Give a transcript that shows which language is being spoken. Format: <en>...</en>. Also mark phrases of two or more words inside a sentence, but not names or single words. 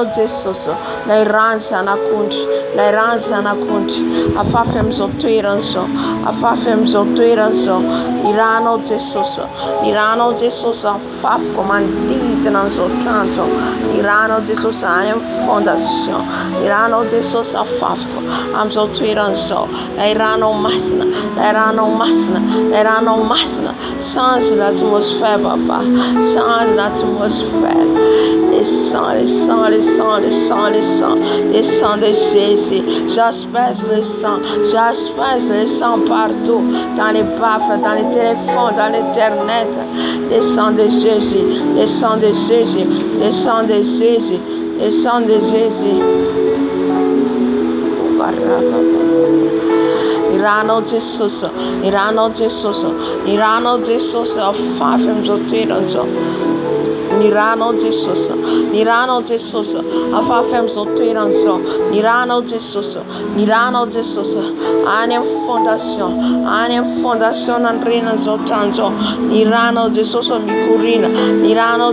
<mg>Jesosy, ilay rano zanak'ondry, ilay rano zanak'ondry afafy amin'izao toerana izao, afafy amin'izao toerana izao, ny ranao Jesosy, ny ranao Jesosy afafiko manodidina an'izao trano izao, ny ranao Jesosy any amin'ny fondation, ny ranao Jesosy afafiko amin'izao toerana izao, ilay ranao masina, ilay ranao masina, ilay ranao masina,</mg> <fr>change l'atmosphère papa, change l'atmosphère. Le sang, le sang, le sang, le sang, le sang, le sang de Jésus. J'asperge le sang partout, dans les baffes, dans les téléphones, dans l'internet. Le sang de Jésus, le sang de Jésus, le sang de Jésus, le sang de Jésus.</fr> <mg>Ny ranao Jesosy, ny ranao Jesosy, ny ranao Jesosy afafy amin'izao toerana izao. Ny ranao Jesosy, ny ranao Jesosy afafy amin'izao toerana izao, ny ranao Jesosy, ny ranao Jesosy any amin'ny fondation nandrenana izao trano izao, ny ranao Jesosy mikorina, ny ranao</mg>